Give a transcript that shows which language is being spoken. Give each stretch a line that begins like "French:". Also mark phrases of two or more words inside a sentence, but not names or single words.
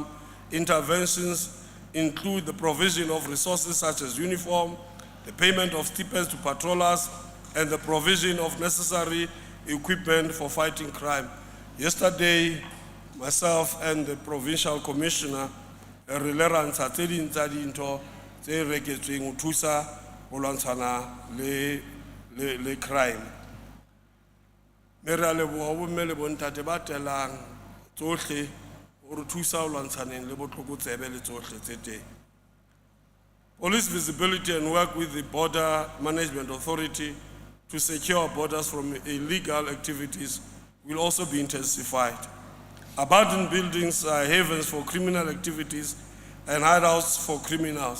English: Interventions include the provision of resources such as uniform, the payment of stipends to patrollers, and the provision of necessary equipment for fighting crime. Yesterday, myself and the provincial commissioner
Southern Sotho: re rantsha tse ding tsa dintho tse reketsweng ho thusa ho lwantshana le crime. Me re a leboha bomme le bontate ba telang tsohle ho re thusa ho lwantshaneng le botlokotsebe le tsohle tse teng.
English: Police visibility and work with the Border Management Authority to secure borders from illegal activities will also be intensified. Abandoned buildings are havens for criminal activities and hideouts for criminals.